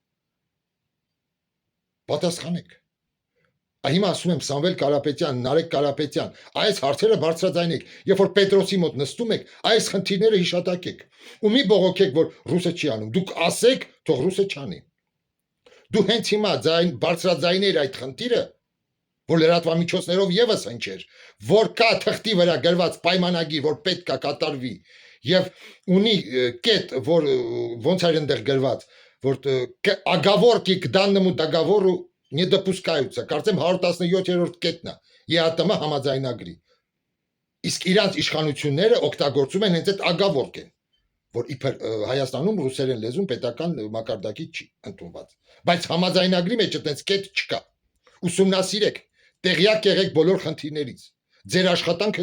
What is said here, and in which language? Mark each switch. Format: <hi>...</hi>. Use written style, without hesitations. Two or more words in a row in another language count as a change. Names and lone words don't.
<hy>Պատասխանեք։ Հիմա ասում եմ Սամվել Կարապետյան, Նարեկ Կարապետյան, այս հարցերը բարձրաձայնեք, երբ որ Պետրոսի մոտ նստում եք, այս խնդիրները հիշատակեք։ Ու մի բողոքեք, որ ռուսը չի անում։ Դուք ասեք, թող ռուսը չանի։ Դու հենց հիմա բարձրաձայներ այդ խնդիրը, որ լրատվամիջոցներով եւս հնչեր, որ կա թղթի վրա գրված պայմանագիր, որ պետք է կատարվի, եւ ունի կետ, որ ոնց էր այնտեղ գրված, որ</hy> <ru>оговорки к данному договору не допускаются,</ru> <hy>կարծեմ 117-րդ կետն է ԵԱՏՄ համաձայնագրի։ Իսկ իրանց իշխանությունները օգտագործում են հենց այդ ագավորկեն, որ իբր Հայաստանում ռուսերեն լեզուն պետական մակարդակի չի ընդունված։ Բայց համաձայնագրի մեջ այդպես կետ չկա։ Ուսումնասիրեք, տեղյակ եղեք բոլոր խնդիրներից։ Ձեր աշխատանքը</hy>